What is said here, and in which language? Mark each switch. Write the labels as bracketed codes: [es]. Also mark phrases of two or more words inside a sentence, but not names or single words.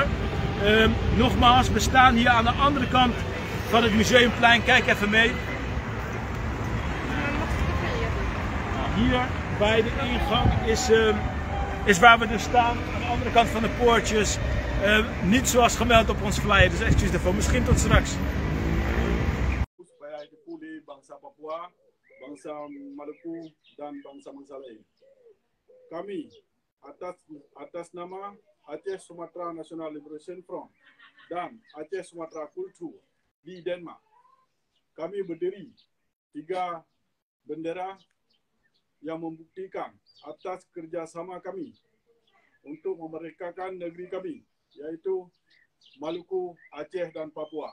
[nl] Nogmaals, we staan hier aan de andere kant van het Museumplein. Kijk even mee. Hier bij de ingang is waar we dus staan. Aan de andere kant van de poortjes. Niet zoals gemeld op ons flyer, dus excuus daarvoor. Misschien tot straks. [id] Bangsa Papua, bangsa Maluku, dan bangsa lain. Kami atas nama Aceh Sumatera National Liberation Front dan Aceh Sumatera Kultur di Denmark, kami berdiri 3 bendera yang membuktikan atas kerjasama kami untuk memerdekakan negeri kami, yaitu Maluku, Aceh dan Papua.